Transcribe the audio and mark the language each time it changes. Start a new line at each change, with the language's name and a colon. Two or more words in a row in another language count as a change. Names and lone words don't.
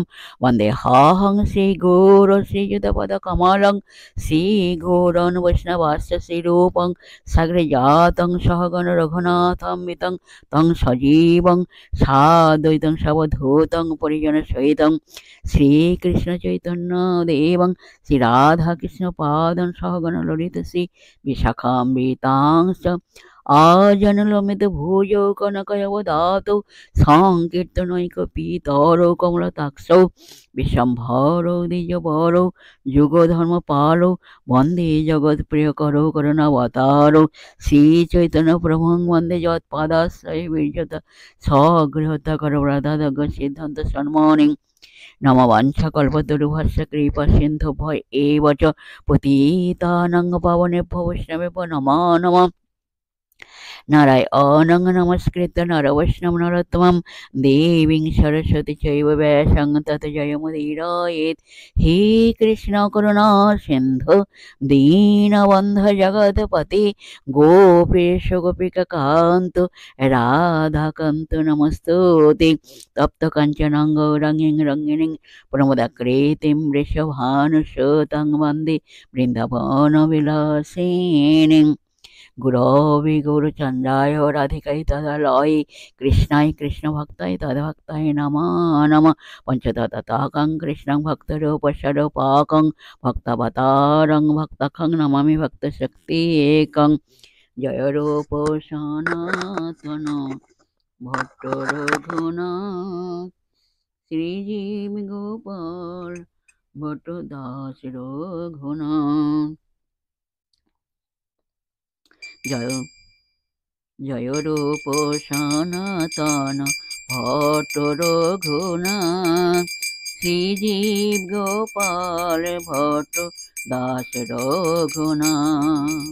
Sanskrit: বন্দে হাহং শ্রী গৌর শ্রীযুতপদ কমলং শ্রী গৌরন বৈষ্ণবাস্য শ্রীরূপং সাগ্রে জাতং সহগণ রঘুনাথান্বিতং তং সজীবং সাদ্বৈতং সবধূতং পরিজন সহিতং শ্রীকৃষ্ণ চৈতন্য দেবং শ্রী রাধা কৃষ্ণ পাদং সহগণ ললিত শ্রী বিশাখাম্বিতাংশ আজনলমিত ভুজৌ কনকয়বদাতৌ সংকীর্তনৈকপিতরৌ কমলতাক্ষৌ বিশ্বম্ভরৌ দ্বিজবরৌ যুগধর্মপালৌ বন্দে জগৎপ্রিয়করৌ করুণাবতারৌ শ্রীচৈতন্য প্রভুং বন্দে যৎপাদাশ্রয়ে বীর্যত স্বগৃহত্যাকর রাধাদগ্গ সিদ্ধান্ত সন্মণিং। নম বাঞ্ছাকল্পতরুভস্য কৃপা সিন্ধুভ্য এব চ পতিতানাং পাবনেভ্যো বৈষ্ণবেভ্যো নমো নমঃ। নারায়ণং নমস্কৃত্য নরবৈষ্ণব নরোত্তমং দেবীং সরস্বতী চৈব ব্যাসং ততো জয়মুদীরয়েৎ। হে কৃষ্ণ করুণা সিন্ধু দীনবন্ধ জগৎপতে গোপেশ গোপিকা কান্ত রাধাকান্ত নমস্তুতে। তপ্ত কাঞ্চনং গৌরাঙ্গীং রঙ্গিণীং প্রমোদাকৃতিং বৃষভানুসুতং বন্দে বৃন্দাবন বিলাসিনীং। গুরবে গৌরচন্দ্রায় রাধিকায় তদালয়ে কৃষ্ণায় কৃষ্ণভক্তায় তদ্ভক্তায় নমো নমঃ। পঞ্চতত্ত্বাকং কৃষ্ণং ভক্তরূপস্বরূপাকং ভক্তাবতারং ভক্তাখ্যং নমামি ভক্তশক্তিএকং। জয় রূপ সনাতন ভট্ট রঘুনাথ শ্রীজীব গোপাল ভট্ট দাস রঘুনাথ। জয় জয় রূপ সনাতন ভট্ট রঘুনাথ শ্রীজীব গোপাল ভট্ট দাস রঘুনাথ।